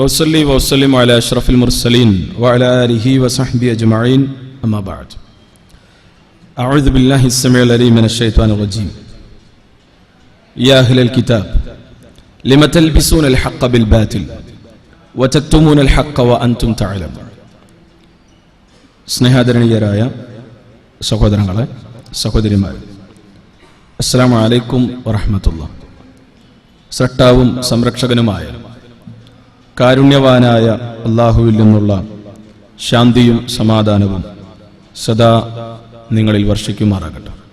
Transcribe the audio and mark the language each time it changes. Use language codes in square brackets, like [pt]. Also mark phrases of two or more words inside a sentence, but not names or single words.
[ar] أصلي وأسلم على أشرف المرسلين وعلى آله وصحبه أجمعين أما بعد أعوذ بالله السميع العليم من الشيطان الرجيم يا أهل الكتاب لم تلبسون الحق بالباطل وتكتمون الحق وأنتم تعلمون [ml] സ്നേഹാദരണീയരായ സഹോദരങ്ങളെ, സഹോദരിമാരെ, [ar] السلام عليكم ورحمة الله. [ml] സൃഷ്ടാവും സംരക്ഷകനുമായ കാരുണ്യവാനായ അല്ലാഹുവിൽ നിന്നുള്ള ശാന്തിയും സമാധാനവും സദാ നിങ്ങളിൽ വർഷിക്കുമാറാകട്ടെ.